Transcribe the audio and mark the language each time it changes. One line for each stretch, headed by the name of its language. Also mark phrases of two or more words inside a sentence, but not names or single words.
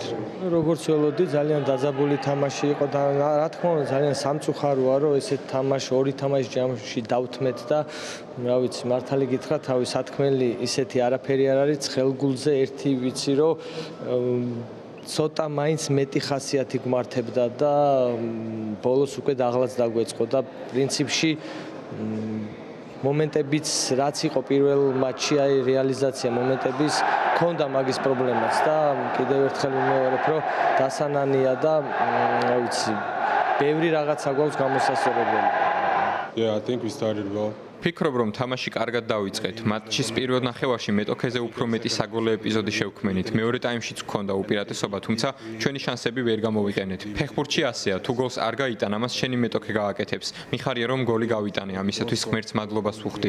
Georgian: როგორც ველოდი, ძალიან დაძაბული თამაში იყო და რა თქმა უნდა ძალიან სამწუხაროა, რომ ესეთ თამაში, ორი თამაში ჯამში დავთმეთ და რა ვიცი, მართალი გითხრათ, თავი სათქმელი ისეთი არაფერი არ არის ხელგულზე, ერთი ვიცი, რომ ცოტა მაინც მეტი ხასიათი გვმართებდა და ბოლოს უკვე დაღლაც დაგვეწყო და პრინციპში მომენტებიც რაც იყო პირველ მატჩში აი რეალიზაცია მომენტების ქონდა მაგის პრობლემაც და კიდევ ერთხელ ვიმეორებ რომ დასანანია და რა ვიცი ბევრი რაღაცა გვაქვს გამოსასწორებელი.
English: Yeah, I think we started well.
Georgian: ფიქრობ რომ თამაში კარგად დავიწყეთ. მატჩის პირველ ნახევარში მეტოქეზე უფრო მეტი საგოლე ეპიზოდი შევქმნით. მეორე ტაიმშიც გქონდა უპირატესობა, თუმცა ჩვენი შანსები ვერ გამოვიყენეთ. ფეხბურთში ასეა, თუ გოლს არ გაიტან, ამას შენი მეტოქე გააკეთებს. მიხარია რომ გოლი გავიტანე, ამისათვის ღმერთს მადლობას ვუხდი.